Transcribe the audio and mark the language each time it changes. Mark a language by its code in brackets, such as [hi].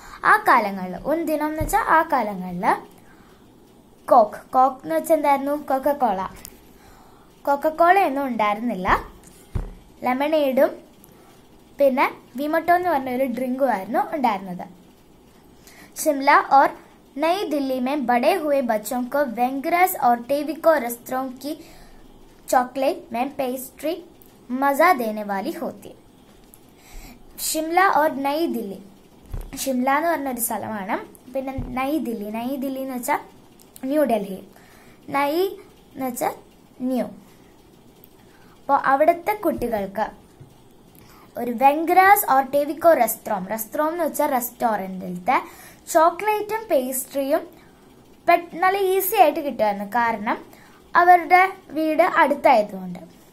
[ml] ആ കാലങ്ങളിൽ, ഉൻ ദിനം എന്ന് വെച്ചാൽ ആ കാലങ്ങളിൽ കോക്ക് എന്ന് വെച്ചാൽ എന്തായിരുന്നു, കൊക്കക്കോള ഒന്നും ഉണ്ടായിരുന്നില്ല. ലെമണേഡും പിന്നെ വിമട്ടോ എന്ന് പറഞ്ഞ ഒരു ഡ്രിങ്കും ആയിരുന്നു ഉണ്ടായിരുന്നത്. [hi] शिमला और नई दिल्ली में बड़े हुए बच्चों को वेंगरस और टेविको रेस्तरां की चॉकलेट में पेस्ट्री मजा देने वाली होती. शिमല और नई दिल्ली, [ml] ഷിംല എന്ന് പറഞ്ഞൊരു സ്ഥലമാണ്. പിന്നെ നൈ ദില്ലി എന്ന് വെച്ചാൽ ന്യൂഡൽഹി, നൈ എന്ന് വെച്ചാൽ ന്യൂ. അപ്പോൾ അവിടുത്തെ കുട്ടികൾക്ക് ഒരു വെങ്കരാസ് ഓർ ടെവിക്കോ റെസ്റ്റോറം എന്ന് വെച്ചാൽ റെസ്റ്റോറൻറ്റിലത്തെ ചോക്ലേറ്റും പേസ്ട്രിയും നല്ല ഈസി ആയിട്ട് കിട്ടുമായിരുന്നു, കാരണം അവരുടെ വീട് അടുത്തായതുകൊണ്ട്.